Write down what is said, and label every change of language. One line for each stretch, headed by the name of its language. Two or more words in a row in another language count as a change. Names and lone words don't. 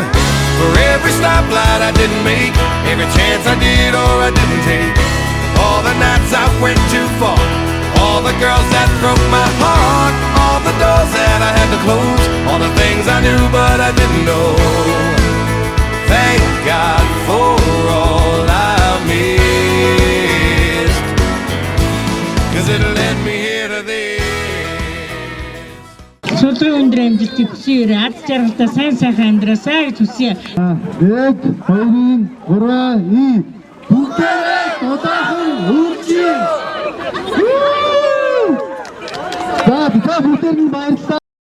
English: For every stoplight I didn't make, every chance I did or I didn't take, all the nights I went too far, all the girls that broke my heart, all the doors that I had to close, all the things I knew but I didn't know. Thank God for all I missed, 'cause it led me here to this.
Mongolian: Чулуун өндөр амжилтыг хүсье. Ард жаргалтай сайн сайхан амьдраасай гэж хүсье. 1 2 3 и бүгдээрээ дулаахан үржээ. За бид бүгдээр нь баярлалаа.